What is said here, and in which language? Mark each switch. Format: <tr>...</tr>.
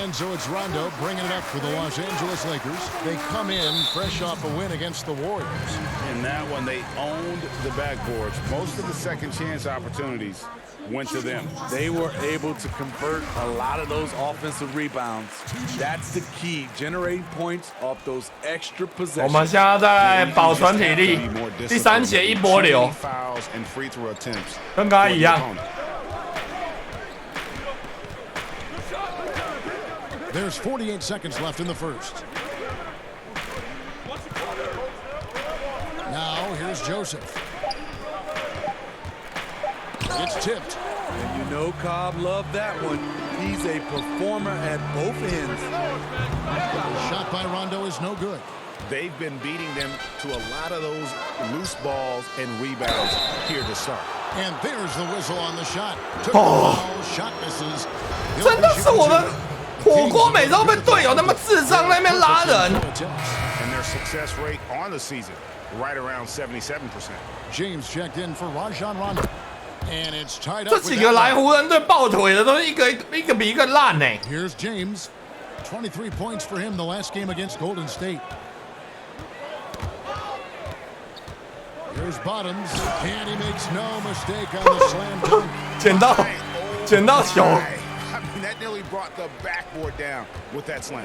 <en>And so it's Rondo bringing it up for the Los Angeles Lakers. They come in fresh off a win against the Warriors. In that one, they owned the backboards. Most of the second chance opportunities went to them. They were able to convert a lot of those offensive rebounds. That's the key, generating points off those extra</en> <zh>我</zh> <en>possessions.</en> <zh>们现在在保存体力，第3节一波流，</zh> <en>Fouls and free throw attempts.</en> <zh>跟刚才一样。</zh> <en>There's 48 seconds left in the first. Now here's Joseph. It's tipped. And you know Cobb loved that one. He's a performer at both ends. The shot by Rondo is no good. They've been beating them to a lot of those loose balls and rebounds here to start. And there's the whistle on the shot. Took the ball, shot misses.</en> <zh>真的是我们火锅每次都被队友那么智障在那边拉人。</zh> <en>And their success rate on the season, right around 77%. James checked in for Rajon Rondo. And it's tied up.</en> <zh>这几个来湖人队抱腿的都是一个比一个烂呢。</zh> <en>Here's James. 23 points for him the last game against Golden State. Here's Bottoms, and he makes no mistake on the slam dunk.</en> <zh>捡到球。</zh> <en>I mean, that nearly brought the backboard down with that slam.</en>